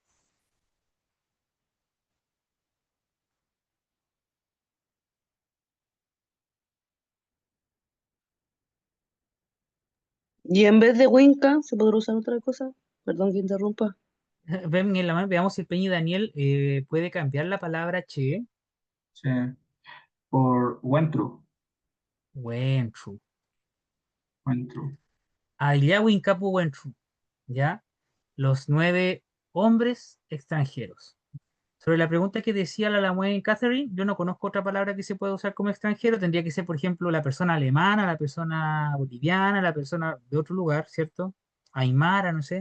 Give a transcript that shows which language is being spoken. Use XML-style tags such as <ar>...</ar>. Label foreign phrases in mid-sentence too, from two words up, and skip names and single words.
<es>Y en vez de Winca, ¿se podrá usar otra cosa? Perdón que interrumpa. Ven en la mano, veamos si el Peñi Daniel puede cambiar la palabra che. Che. Por Wentru. Wentru. Wentru.</es> <arn>Aliawin Capu Wentru.</arn> <es>¿Ya? Los 9 hombres extranjeros. Sobre la pregunta que decía la Lamue Catherine, yo no conozco otra palabra que se pueda usar como extranjero. Tendría que ser, por ejemplo, la persona alemana, la persona boliviana, la persona de otro lugar, ¿cierto? Aymara, no sé.</es>